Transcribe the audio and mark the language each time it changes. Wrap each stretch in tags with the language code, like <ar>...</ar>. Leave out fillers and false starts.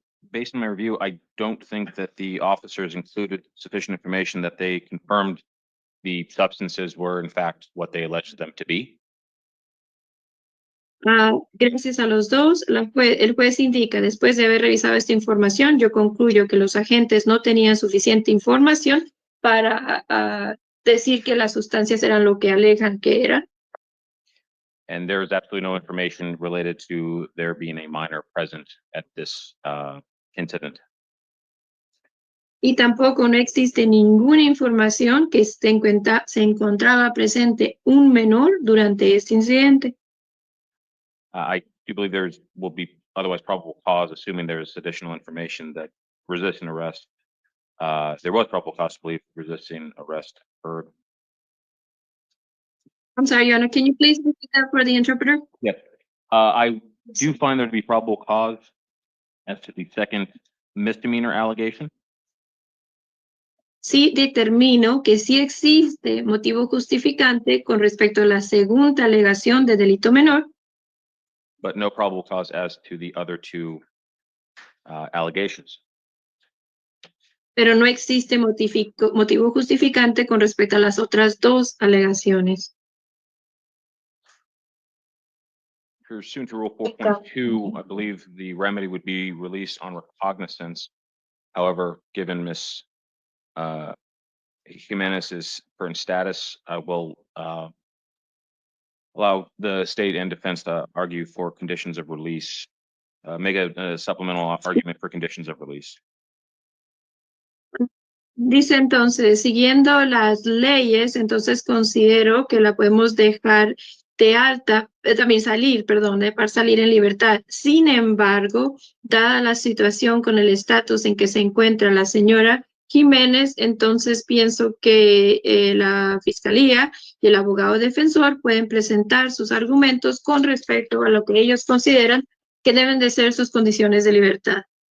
<en>Based on my review, I don't think that the officers included sufficient information that they confirmed the substances were in fact what they alleged them to be.</en> <es>Gracias a los dos, el juez indica, después de haber revisado esta información, yo concluyo que los agentes no tenían suficiente información para decir que las sustancias eran lo que alegan que eran.</es> <en>And there is absolutely no information related to there being a minor present at this incident.</en> <es>Y tampoco no existe ninguna información que se encontraba presente un menor durante este incidente.</es> <en>I do believe will be otherwise probable cause, assuming there is additional information that resisting arrest. There was probable cause to believe resisting arrest occurred. I'm sorry, Your Honor, can you please repeat that for the interpreter? Yes. I do find there to be probable cause as to the second misdemeanor allegation.</en> <es>Sí determino que sí existe motivo justificante con respecto a la segunda alegación de delito menor,</es> <en>But no probable cause as to the other two allegations.</en> <es>pero no existe motivo justificante con respecto a las otras dos alegaciones.</es> <en>Pursuant to Rule 4.2, I believe the remedy would be released on recognizance. However, given Ms. Jimenez's current status, I will allow the state and defense to argue for conditions of release, make a supplemental argument for conditions of release.</en> <es>Dice entonces, siguiendo las leyes, entonces considero que la podemos dejar de alta, también salir, perdón, dejar salir en libertad. Sin embargo, dada la situación con el estatus en que se encuentra la señora Jimenez, entonces pienso que la fiscalía y el abogado defensor pueden presentar sus argumentos con respecto a lo que ellos consideran que deben de ser sus condiciones de libertad.</es>